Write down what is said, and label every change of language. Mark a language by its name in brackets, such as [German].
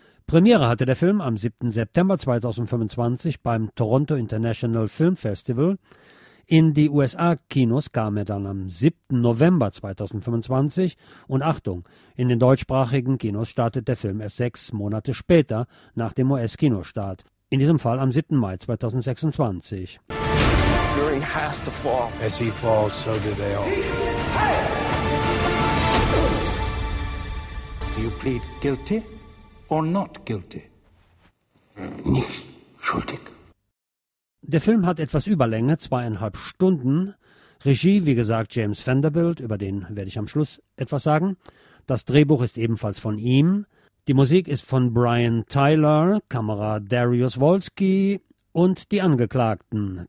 [German] Premiere hatte der Film am 7. September 2025 beim Toronto International Film Festival. In die USA-Kinos kam er dann am 7. November 2025 und Achtung, in den deutschsprachigen Kinos startet der Film erst 6 Monate später nach dem US-Kinostart. In diesem Fall am 7. Mai 2026. [English] Has to fall. As he falls, so do they all. Do you plead guilty or not guilty? [German] Nicht schuldig. Der Film hat etwas Überlänge, 2,5 Stunden. Regie, wie gesagt, James Vanderbilt, über den werde ich am Schluss etwas sagen. Das Drehbuch ist ebenfalls von ihm. Die Musik ist von Brian Tyler, Kamera Darius Wolski und die Angeklagten.